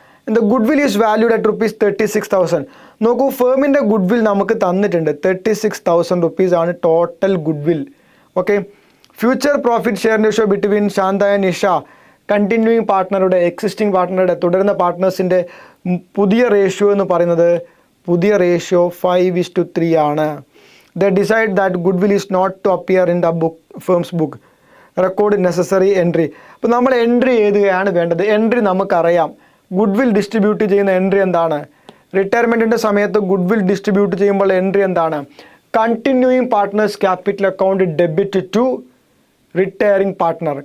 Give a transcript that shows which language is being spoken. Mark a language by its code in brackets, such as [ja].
[en] The goodwill is valued at ₹36,000. [ml] നോക്കൂ, ഫേമിൻ്റെ good will നമുക്ക് തന്നിട്ടുണ്ട്, [en] 36,000 rupees ആണ് total goodwill. Okay, future profit share ratio between Shantha and Nisha, continuing പാർട്ട്ണറുടെ, existing പാർട്ട്ണറുടെ, [ml] തുടരുന്ന പാർട്ട്നേഴ്സിൻ്റെ പുതിയ ratio എന്ന് പറയുന്നത് 5:3 ആണ്. [en] They decide that goodwill is not to appear in the firm's book. Record necessary entry. [ml] അപ്പോൾ നമ്മൾ എൻട്രി ഏതുകയാണ് വേണ്ടത്. എൻട്രി നമുക്കറിയാം, ഗുഡ് വിൽ ഡിസ്ട്രിബ്യൂട്ട് ചെയ്യുന്ന എൻട്രി എന്താണ്, റിട്ടയർമെൻറ്റിൻ്റെ സമയത്ത് ഗുഡ് വിൽ ഡിസ്ട്രിബ്യൂട്ട് ചെയ്യുമ്പോൾ എൻട്രി എന്താണ്, [en] Continuing partners capital account debit to retiring partner.